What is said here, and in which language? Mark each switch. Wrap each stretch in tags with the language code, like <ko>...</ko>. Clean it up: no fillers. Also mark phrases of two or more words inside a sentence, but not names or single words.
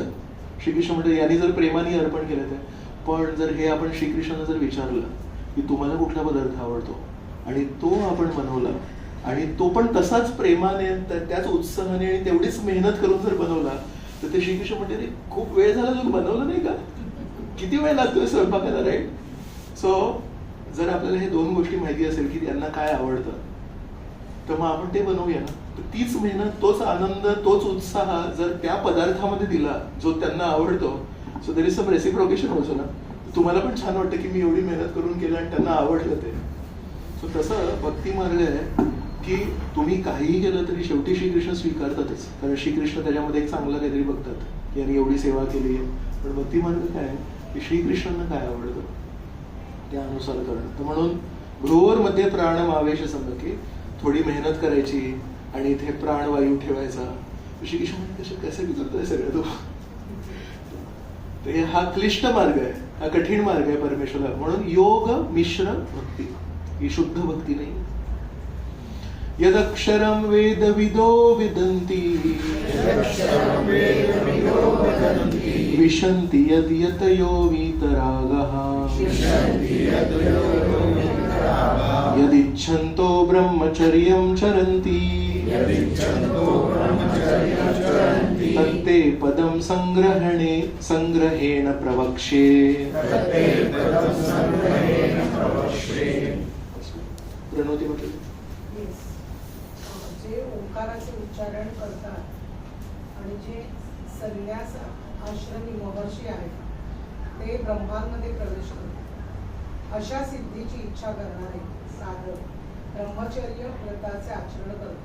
<mr>श्रीकृष्ण म्हणतात यांनी जर प्रेमाने अर्पण केलं तर. पण जर हे आपण श्रीकृष्णाला जर विचारलं की तुम्हाला कुठला पदार्थ आवडतो आणि तो आपण बनवला आणि तो पण तसाच प्रेमाने, त्याच उत्साहाने आणि तेवढीच मेहनत करून जर बनवला तर ते श्रीकृष्ण म्हणते खूप वेळ झाला तू बनवलं नाही का, किती वेळ लागतोय स्वयंपाकाला, राईट. सो जर आपल्याला हे 2 गोष्टी माहिती असेल की त्यांना काय आवडतं तर मग आपण ते बनवूया ना. तर तीच मेहनत, तोच आनंद, तोच उत्साह जर त्या पदार्थामध्ये दिला जो त्यांना आवडतो,</mr> <en>so there is some reciprocation</en> <mr>होतो ना. तुम्हाला पण छान वाटतं की मी एवढी मेहनत करून केलं आणि त्यांना आवडलं ते. सो तसं भक्ती मार्ग आहे की तुम्ही काहीही केलं तरी शेवटी श्रीकृष्ण स्वीकारतातच, कारण श्रीकृष्ण त्याच्यामध्ये एक चांगलं काहीतरी बघतात की यांनी एवढी सेवा केली आहे. पण भक्ती मार्ग काय आहे की श्रीकृष्णांना काय आवडतं त्यानुसार करणं. तर म्हणून</mr> <sa>भ्रुवोर मध्ये प्राणम आवेश</sa> <mr>समजा की थोडी मेहनत करायची आणि इथे प्राणवायू ठेवायचा. श्रीकृष्ण कसं विचारतोय सगळं तो. तर हा क्लिष्ट मार्ग आहे, हा कठीण मार्ग आहे परमेश्वराला. म्हणून योग मिश्र भक्ती ही शुद्ध भक्ती नाही.</mr> <sa>यदक्षरं वेदविदो विदन्ति विशन्ति यद् यतयो वीतरागः यदिच्छन्तो ब्रह्मचर्यं चरन्ति तत्ते पदं संग्रहेण प्रवक्ष्ये.</sa> <mr>प्रणोती म्हटलं जे ओंकाराचे उच्चारण करतात आणि जे संन्यास आश्रमी महर्षी आहेत ते ब्रह्मांमध्ये प्रवेश करतात. अशा सिद्धीची इच्छा करणारे साधक ब्रह्मचर्य व्रताचे आचरण करतात.</mr>